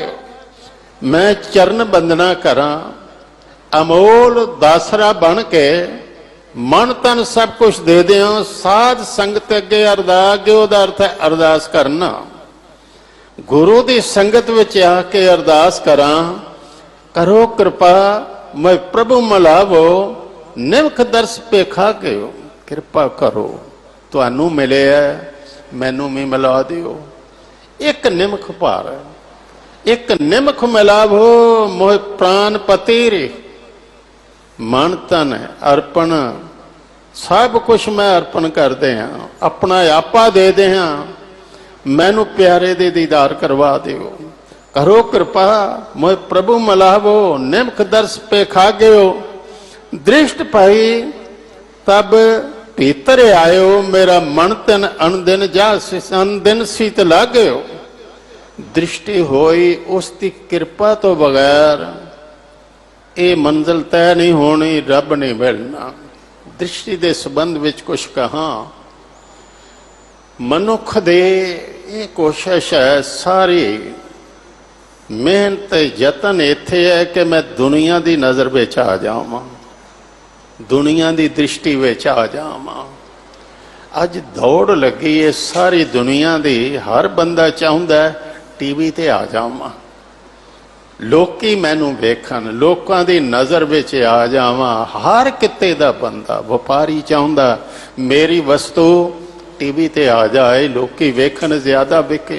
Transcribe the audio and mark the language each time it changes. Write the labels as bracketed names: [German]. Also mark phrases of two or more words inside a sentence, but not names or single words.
[Punjabi] ਮੈਂ ਚਰਣ ਬੰਦਨਾ ਕਰਾ, ਅਮੋਲ ਦਾਸਰਾ ਬਨ ਕੇ ਮਨ ਤਨ ਸਭ ਕੁਛ ਦੇ ਦਿਆ। ਸਾਧ ਸੰਗਤ ਅੱਗੇ ਅਰਦਾਸ, ਓਹਦਾ ਅਰਥ ਹੈ ਅਰਦਾਸ ਕਰਨਾ। ਗੁਰੂ ਕੀ ਸੰਗਤ ਵਿਚ ਆਕੇ ਅਰਦਾਸ ਕਰਾ, ਕਰੋ ਕ੍ਰਿਪਾ ਮੈਂ ਪ੍ਰਭੁ ਮਿਲਾਵੋ, ਨਿਮਖ ਦਰਸ਼ ਪੇਖਾ ਕੇ। ਕ੍ਰਿਪਾ ਕਰੋ ਤੁਹਾਨੂੰ ਮਿਲੇ ਹੈ, ਮੈਨੂੰ ਭੀ ਮਿਲਾ ਦਿਓ। ਏਕ ਨਿਮਖ ਭਾਰ, ਏਕ ਨਿਮਖ ਮਿਲਾਵੋ, ਮੋਹ ਪ੍ਰਾਣ ਪਤਿ ਰੇ। ਮਨ ਤਨ ਅਰਪਣ ਸਭ ਕੁਝ ਮੈਂ ਅਰਪਣ ਕਰ ਦੇ, ਅਪਣਾ ਆਪਾ ਦੇ ਦੇ, ਮੈਨੂੰ ਪਿਆਰੇ ਦੇ ਦੀਦਾਰ ਕਰਵਾ ਦਿਓ। ਕਰੋ ਕ੍ਰਿਪਾ ਮੋਹ ਪ੍ਰਭੁ ਮਿਲਾਵੋ, ਨਿਮਖ ਦਰਸ਼ ਪੇ ਖਾ ਗਯੋ। ਦ੍ਰਿਸ਼ਟ ਪਾਈ ਤਬ ਭੀਤਰ ਆਯੋ, ਮੇਰਾ ਮਨ ਤਨ ਅਨਦਿਨ ਜਾ ਅਨਦਿਨ ਸੀਤ ਲਗ ਗਯੋ। ਦ੍ਰਿਸ਼ਟੀ ਹੋਈ ਉਸਕੀ ਕ੍ਰਿਪਾ ਤੋ ਬਗੈਰ ਯੇ ਮੰਜ਼ਿਲ ਤੈਅ ਨਹੀਂ ਹੋਣੀ, ਰੱਬ ਨਹੀਂ ਮਿਲਣਾ। ਦ੍ਰਿਸ਼ਟੀ ਕੇ ਸੰਬੰਧ ਵਿਚ ਕੁਝ ਕਹਾ, ਮਨੁਖ ਦੇ ਯੇ ਕੋਸ਼ਿਸ਼ ਹੈ ਸਾਰੀ ਮਿਹਨਤ ਯਤਨ ਇੱਥੇ ਹੈ ਕਿ ਮੈਂ ਦੁਨੀਆ ਕੀ ਨਜ਼ਰ ਵਿਚ ਆ ਜਾਵਾਂ, ਦੁਨੀਆ ਕੀ ਦ੍ਰਿਸ਼ਟੀ ਵਿਚ ਆ ਜਾਵਾਂ। ਅੱਜ ਦੌੜ ਲੱਗੀ ਏ ਸਾਰੀ ਦੁਨੀਆ ਦੀ, ਹਰ ਬੰਦਾ ਚਾਹੁੰਦਾ ਟੀਵੀ ਤੇ ਆ ਜਾਵਾਂ, ਲੋਕੀ ਮੈਨੂੰ ਵੇਖਣ, ਲੋਕਾਂ ਦੀ ਨਜ਼ਰ ਵਿੱਚ ਆ ਜਾਵਾਂ। ਹਰ ਕਿਤੇ ਦਾ ਬੰਦਾ, ਵਪਾਰੀ ਚਾਹੁੰਦਾ ਮੇਰੀ ਵਸਤੂ ਟੀਵੀ ਤੇ ਆ ਜਾਏ, ਲੋਕੀ ਵੇਖਣ, ਜ਼ਿਆਦਾ ਵਿਕੇ।